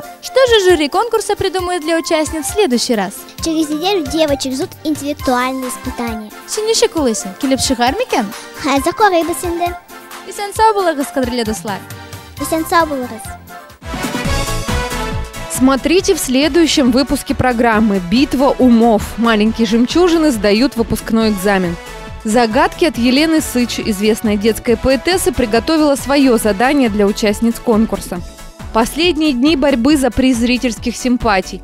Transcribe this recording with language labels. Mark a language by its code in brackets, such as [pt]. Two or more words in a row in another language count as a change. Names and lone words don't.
[ru] Что же жюри конкурса придумает для участниц в следующий раз? Через неделю девочек ждут интеллектуальные испытания. [tt] Синюшек улысын, килеп шыгар микән? Хәзер карыйбыз инде. Исән сау булыгыз, кадерле дуслар. Исән сау булыгыз. [ru] Смотрите в следующем выпуске программы «Битва умов». Маленькие жемчужины сдают выпускной экзамен. Загадки от Елены Сыч, известная детская поэтесса, приготовила свое задание для участниц конкурса. Последние дни борьбы за приз зрительских симпатий.